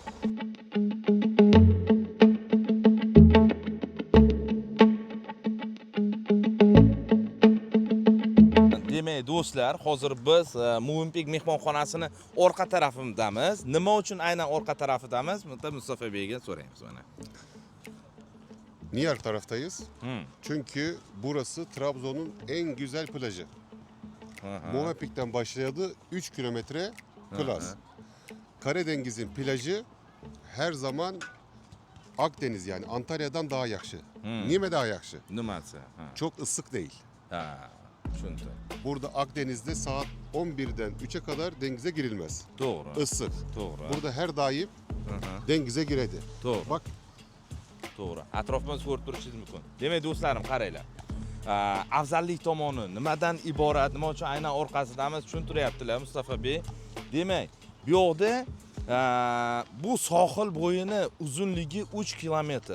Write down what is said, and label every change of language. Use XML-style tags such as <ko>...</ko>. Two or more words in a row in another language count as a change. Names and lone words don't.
<uz>Demak do'stlar, hozir biz Movenpick mehmonxonasini orqa tarafidamiz. Nima uchun aynan orqa tarafidamiz? Mustafa Beyga so'raymiz mana.</uz> <tr>Niye arka taraftayız? Çünkü burası Trabzon'un en güzel plajı. Movenpick'ten başladı 3 kilometre plaj. Karadeniz'in plajı her zaman Akdeniz yani Antalya'dan daha yakşı. Niye mi daha yakşı?</tr> <uz>Nimasi?</uz> <tr>Çok ısık değil.</tr> <uz>Ha, tushundim.</uz> <tr>Burada Akdeniz'de saat 11'den 3'e kadar denize girilmez.</tr> <uz>To'g'ri.</uz> <tr>Isık.</tr> <uz>To'g'ri.</uz> <tr>Burada her daim denize giredi.</tr> <uz>To'g'ri.</uz> <tr>Bak</tr> <uz>To'g'ri. Atrofimizni ko'rib turishingiz mumkin. Demak do'stlarim, qaranglar. Afzallik tomoni nimadan iborat, nima uchun aynan orqasidamiz tushuntiryaptilar Mustafa Bey. Demak, bu yoqda bu sohil bo'yini uzunligi 3 kilometr.</uz>